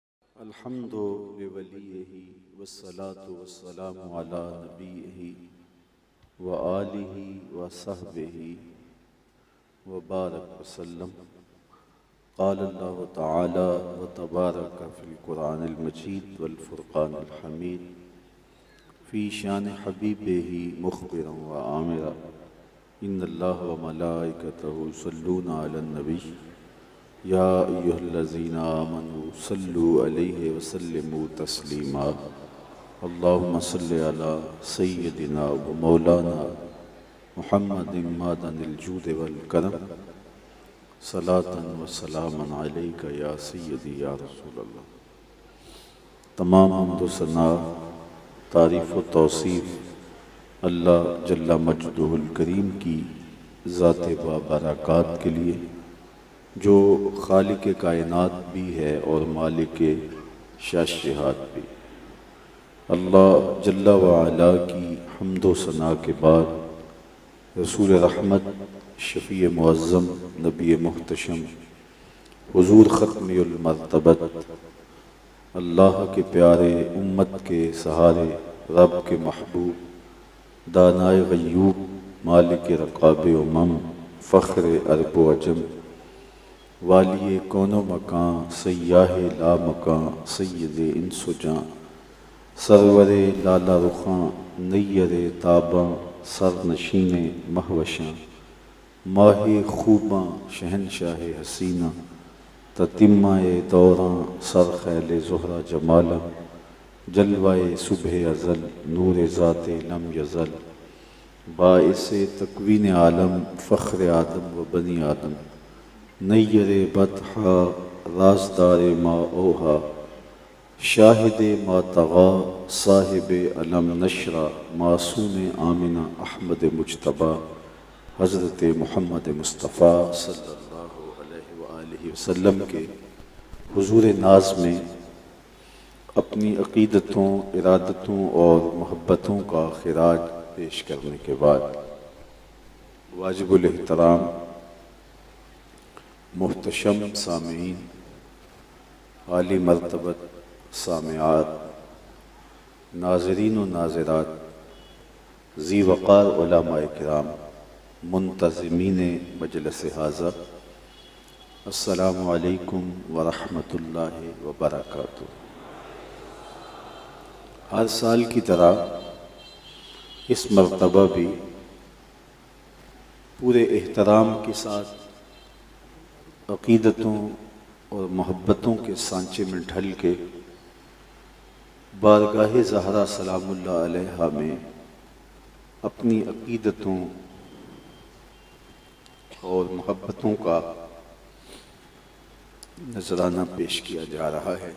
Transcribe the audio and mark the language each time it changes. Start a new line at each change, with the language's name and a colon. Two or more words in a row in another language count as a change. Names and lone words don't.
Arabic: الحمد لوليه والصلاة والسلام على نبيه وآله وصحبه وبارك وسلم. قال الله تعالى وتبارك في القرآن المجيد والفرقان الحميد في شأن حبيبه مخبرا وآمرا إن الله وملائكته يصلون على النبي يا أيها الذين آمنوا صلوا عليه وسلموا تسليما. اللهم صل على سيدنا ومولانا محمد معدن الجود والكرم صلاة وسلاما عليك يا سيدي يا رسول الله.
Urdu: تمام حمد و ثنا، تعریف و توصیف اللہ
Arabic: جل مجده الكريم
Urdu: کی ذات بابرکات کے لیے، جو خالق کائنات بھی ہے اور مالک شش جہات بھی. اللہ
Arabic: جل وعلا
Urdu: کی حمد و ثنا کے بعد رسول رحمت، شفیع معظم، نبی محتشم، حضور ختم المرتبت, اللہ کے پیارے، امت کے سہارے، رب کے محبوب، دانائے غیوب، مالک رقاب امم، فخر عرب و عجم, والیِ کون و مکاں، سیاحِ لامکاں، سیدِ انس و جاں، سرورِ لالہ رخاں، نیرِ تاباں، سرنشینِ مہوشاں، ماہِ خوباں، شہنشاہِ حسیناں، تتمۂ دوراں، سرخیلِ زہرہ جمالاں، جلوۂ صبحِ ازل، نورِ ذاتِ لم یزل, باعثِ تکوینِ عالم، فخرِ آدم و بنی آدم, نیرِ بطحا، رازدارِ
Arabic: ما أوحى,
Urdu: شاہد
Arabic: ما طغى,
Urdu: صاحب
Arabic: ألم نشرح,
Urdu: معصوم آمنہ احمد مجتبیٰ، حضرت محمد مصطفیٰ
Arabic: صلى الله عليه وسلم
Urdu: کے حضور ناز میں اپنی عقیدتوں، ارادتوں اور محبتوں کا خراج پیش کرنے کے بعد واجب الاحترام محتشم سامعین، عالی مرتبت سامعات، ناظرین و ناظرات، ذی وقار علمائے کرام، منتظمین مجلس ہذا,
Arabic: السلام عليكم ورحمة الله وبركاته.
Urdu: ہر سال کی طرح اس مرتبہ بھی پورے احترام کے ساتھ عقیدتوں اور محبتوں کے سانچے میں ڈھل کے بارگاہ زہرا
Arabic: سلام الله عليها
Urdu: میں اپنی عقیدتوں اور محبتوں کا نذرانہ پیش کیا جا رہا ہے.